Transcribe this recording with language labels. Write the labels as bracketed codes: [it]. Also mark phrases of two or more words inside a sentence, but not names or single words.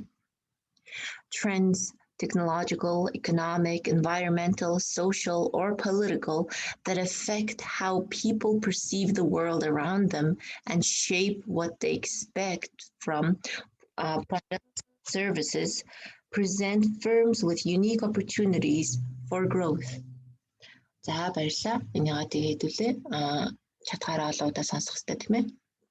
[en] Trends, technological, economic, environmental, social, or political, that affect how people perceive the world around them and shape what they expect from products and services, present firms with unique opportunities for growth. [mn] За баярлалаа. Энийгээ тэгээд хэлээ. Чадхаараа олоодаа сонсох хэрэгтэй тийм ээ.